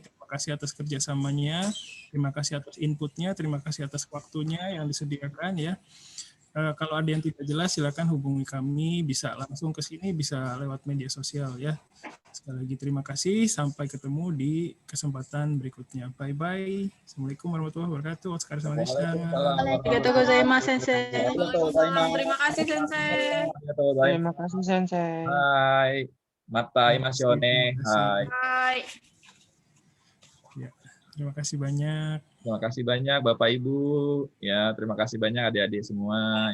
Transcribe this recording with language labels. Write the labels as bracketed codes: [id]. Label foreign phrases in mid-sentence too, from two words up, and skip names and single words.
[id] Terima kasih atas kerjasamanya, terima kasih atas inputnya, terima kasih atas waktunya yang disediakan ya. Kalau ada yang tidak jelas silakan hubungi kami, bisa langsung ke sini, bisa lewat media sosial ya. Sekali lagi terima kasih, sampai ketemu di kesempatan berikutnya. Bye-bye. [ar] السلام عليكم ورحمة الله وبركاته. [ja] ありがとうございます、先生. [id] Terima kasih, Sensei. Terima kasih, Sensei. Hai. Mata imasione. Hai. Hai. Ya, terima kasih banyak. Terima kasih banyak Bapak Ibu. Ya, terima kasih banyak adik-adik semua.